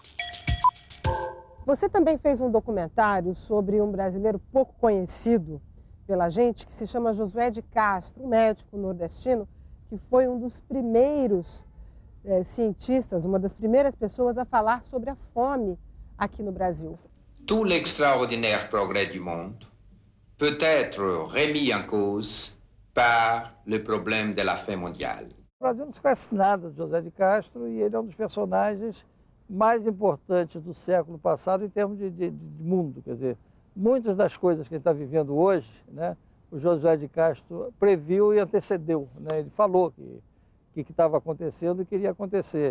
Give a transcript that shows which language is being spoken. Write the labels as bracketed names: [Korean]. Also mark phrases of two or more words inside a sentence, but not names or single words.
[Portuguese] Você também fez um documentário sobre um brasileiro pouco conhecido, pela gente, que se chama Josué de Castro, um médico nordestino, que foi um dos primeiros cientistas, uma das primeiras pessoas a falar sobre a fome aqui no Brasil. [French] Tout l'extraordinaire progrès du monde peut être remis en cause par le problème de la faim mondiale. [Portuguese] O Brasil não se conhece nada de José de Castro e ele é um dos personagens mais importantes do século passado em termos de mundo. Quer dizer, muitas das coisas que ele está vivendo hoje, né, o José de Castro previu e antecedeu. Né? Ele falou que estava acontecendo e que iria acontecer.